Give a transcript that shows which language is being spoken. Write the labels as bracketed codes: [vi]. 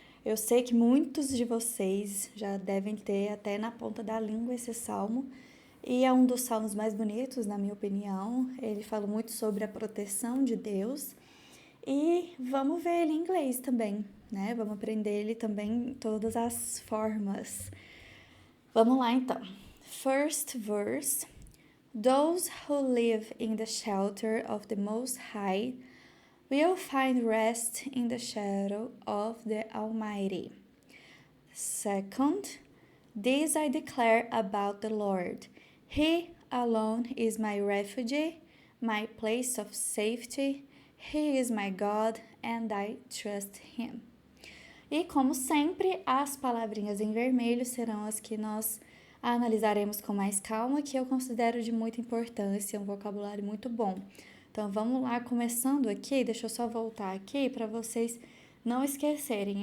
[pt] Eu sei que muitos de vocês já devem ter até na ponta da língua esse salmo, e é um dos salmos mais bonitos, na minha opinião. Ele fala muito sobre a proteção de Deus. E vamos ver ele em inglês também, né? Vamos aprender ele também em todas as formas. Vamos lá então. [en] First verse. Those who live in the shelter of the Most High will find rest in the shadow of the Almighty. Second, this I declare about the Lord. He alone is my refuge, my place of safety. He is my God, and I trust Him. [pt] E como sempre, as palavrinhas em vermelho serão as que nós analisaremos com mais calma, que eu considero de muita importância, um vocabulário muito bom. Então vamos lá, começando aqui, deixa eu só voltar aqui para vocês não esquecerem.